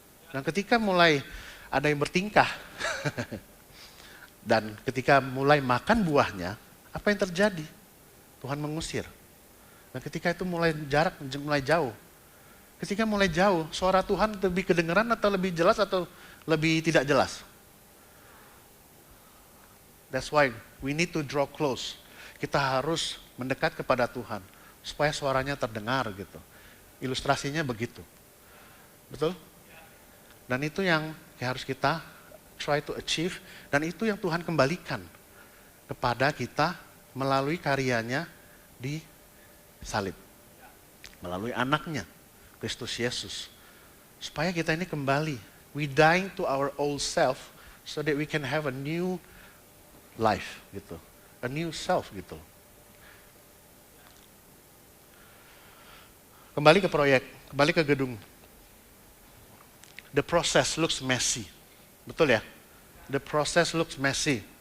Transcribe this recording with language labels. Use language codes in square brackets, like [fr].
[id] Dan ketika mulai ada yang bertingkah, dan ketika mulai makan buahnya, apa yang terjadi? Tuhan mengusir. Dan ketika itu mulai jauh. Ketika mulai jauh, suara Tuhan lebih kedengeran atau lebih jelas atau lebih tidak jelas? [en] That's why we need to draw close. [id] Kita harus mendekat kepada Tuhan supaya suaranya terdengar gitu. Ilustrasinya begitu. Betul? Dan itu yang harus kita [en] try to achieve, [id] dan itu yang Tuhan kembalikan kepada kita melalui karyanya di salib. Melalui anaknya, Kristus Yesus. Supaya kita ini kembali. [en] We dying to our old self so that we can have a new life gitu. A new self gitu. [id] Kembali ke proyek, kembali ke gedung. [en] The process looks messy. [id] Betul ya? [en] The process looks messy.